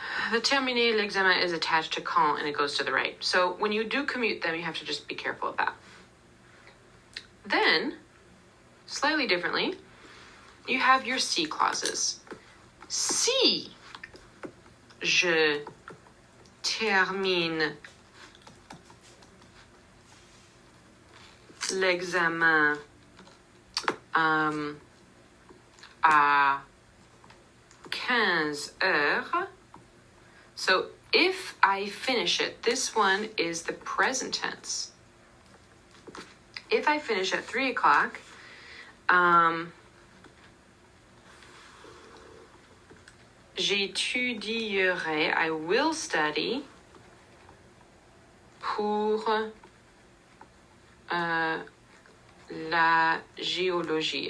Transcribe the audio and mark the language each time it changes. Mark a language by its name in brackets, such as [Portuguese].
[English] The [French] terminer l'examen [English] is attached to quand, and it goes to the right. So when you do commute them, you have to just be careful of that. Then, slightly differently, you have your si clauses. [French] Si je termine l'examen à 15 heures. [English] So if I finish it, this one is the present tense. If I finish at 3 o'clock, [French] j'étudierai, [English] I will study [French] pour la géologie.